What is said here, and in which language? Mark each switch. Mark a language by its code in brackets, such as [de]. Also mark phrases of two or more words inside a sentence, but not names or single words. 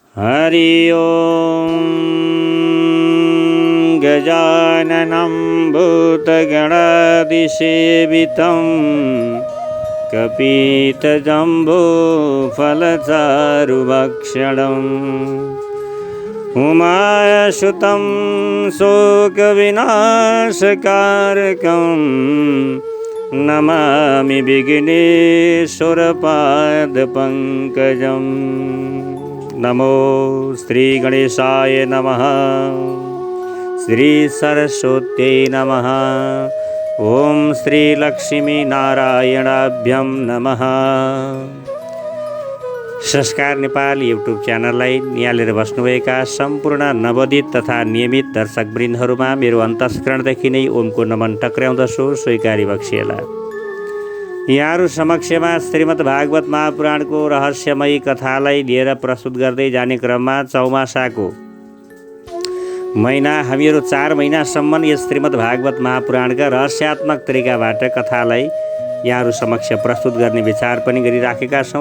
[sa] हरि ओं गजाननं भूतगणादिसेवितं कपितजम्बूफलचारुभक्षणम् उमासुतं शोकविनाशकारकं नमामि विघ्नेश्वरपादपङ्कजम्। नमो श्री गणेशाय नमः। श्री सरस्वत्यै नमः। ओम श्री लक्ष्मी नारायणाभ्यं नमः। [ne] संस्कार नेपाल युट्युब च्यानललाई निहालेर बस्नुभएका सम्पूर्ण नवोदित तथा नियमित दर्शकवृन्दहरूमा मेरो अन्तस्करणदेखि नै ओमको नमन टक्र्याउँदछु, स्वीकारी बक्सिएला। यहाँहरू समक्षमा श्रीमद् भागवत महापुराणको रहस्यमयी कथालाई लिएर प्रस्तुत गर्दै जाने क्रममा चौमासाको महिना हामीहरू 4 महिनासम्म यस श्रीमद् भागवत महापुराणका रहस्यात्मक तरिकाबाट कथालाई यहाँहरू समक्ष प्रस्तुत गर्ने विचार पनि गरिराखेका छौँ।